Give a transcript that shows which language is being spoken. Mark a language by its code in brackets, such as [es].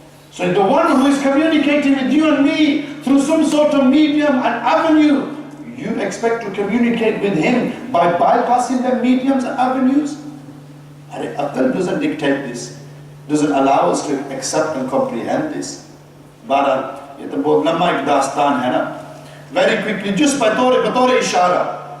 [en] So the one who is communicating with you and me through some sort of medium and avenue, you expect to communicate with Him by bypassing the mediums and avenues? Aql doesn't dictate this, doesn't allow us to accept and comprehend this. But [ur] ये तो बहुत लंबा एक दास्तान है ना. [en] Very quickly, just [ur] बतौर इशारा.